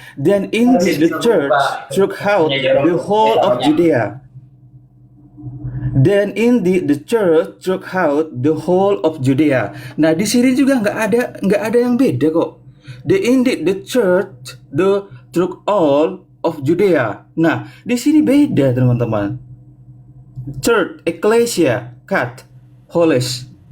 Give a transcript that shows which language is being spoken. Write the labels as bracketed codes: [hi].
[en] Then indeed the church throughout the whole of Judea. Then indeed the church throughout the whole of Judea. [id] Nah, di sini juga nggak ada yang beda kok. [en] The indeed the church through all of Judea. [id] Nah, di sini beda teman-teman. Church, ecclesia, kat, holes.